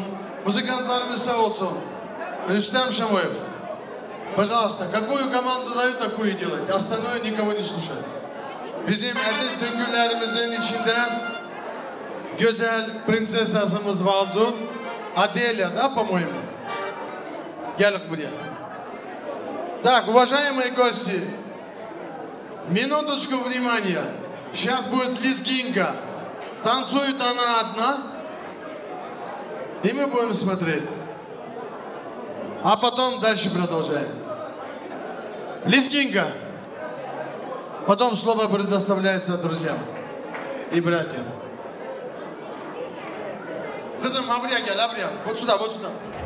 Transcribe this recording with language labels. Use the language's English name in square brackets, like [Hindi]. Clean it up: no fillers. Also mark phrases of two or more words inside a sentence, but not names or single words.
[Turkish] Музыкантlarımız sağ olsun. [Russian] Рустам Шамоев. Пожалуйста, какую команду дают, такую делать. Остальное никого не слушать. [Turkish] Bizim aziz düngüllerimizin içinde güzel prinsesasımız vardı. [Russian] Аделя, да, по-моему? [Turkish] Gel buraya. [Russian] Так, уважаемые гости, минуточку внимания. Сейчас будет лезгинка. Танцует она одна, и мы будем смотреть. А потом дальше продолжаем. Лезгинка. Потом слово предоставляется друзьям и братьям. [Turkish] Kızım, buraya gel, buraya. [Russian] Вот сюда, вот сюда.